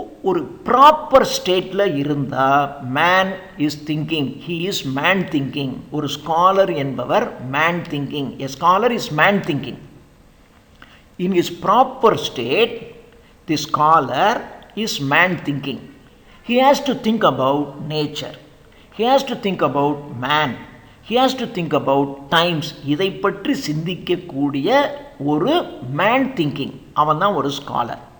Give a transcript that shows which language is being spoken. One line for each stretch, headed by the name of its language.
Tamil: ஒரு ப்ராப்பர் ஸ்டேட்டில் இருந்தால்
English: Man is thinking, he is man thinking.
Tamil: ஒரு ஸ்காலர் என்பவர் man thinking.
English: A scholar is man thinking. In his proper state the scholar is man thinking. He has to think about nature. He has to think about man. He has to think about times.
Tamil: இதை பற்றி சிந்திக்கக்கூடிய ஒரு man thinking, அவன் தான் ஒரு scholar.